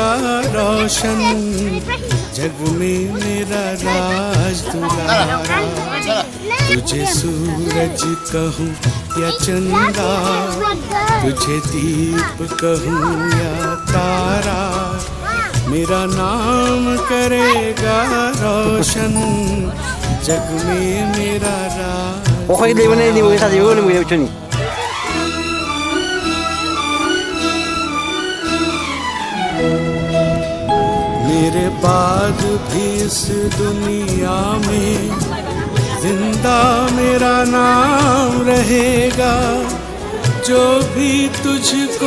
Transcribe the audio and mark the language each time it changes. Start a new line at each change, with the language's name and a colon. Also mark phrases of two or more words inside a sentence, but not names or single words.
Hindi: रोशन जग में मेरा राज दुलारा तुझे सूरज कहूँ या चंदा तुझे दीप कहूँ या तारा मेरा नाम करेगा रोशन जग में मेरा राज
Malay: Okay, di mana ni? Boleh saja, boleh macam ni.
Hindi: मेरे बाद भी इस दुनिया में जिंदा मेरा नाम रहेगा जो भी तुझको